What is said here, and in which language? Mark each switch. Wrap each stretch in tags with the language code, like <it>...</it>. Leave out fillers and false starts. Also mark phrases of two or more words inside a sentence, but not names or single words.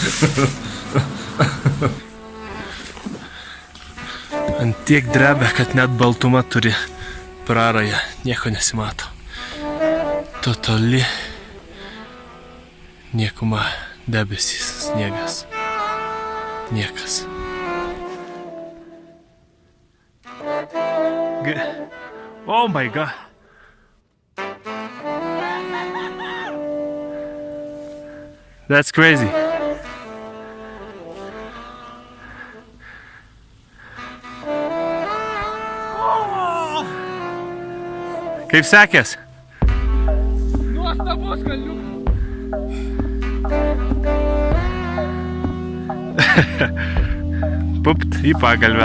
<lt>Ant tiek drebia, kad net baltuma turi prarają, nieko nesimato. Totali niekuma, debesys, sniegas. Niekas.</lt> <en>Oh my god. That's crazy.</en> <lt>Kaip sekės? Nuostabus kalniukas. Pupt į pagalvę.</lt>